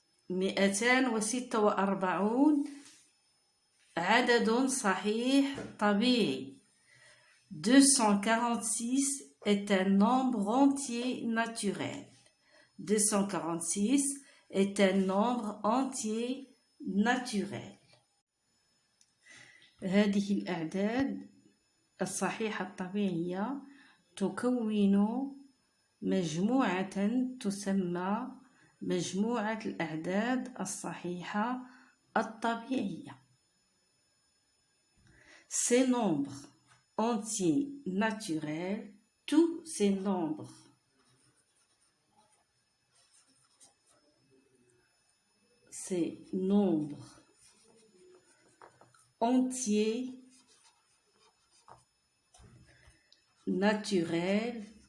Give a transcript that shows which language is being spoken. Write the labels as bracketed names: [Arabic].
[Arabic] مئتان وستة وأربعون عدد صحيح طبيعي. [French] 246 est un nombre entier naturel. 246 est un nombre entier naturel. [Arabic] هذه الأعداد الصحيحة الطبيعية تكون مجموعة تسمى مجموعة الأعداد الصحيحة الطبيعية. [French] Ces nombres entiers naturels, tous ces nombres entiers naturels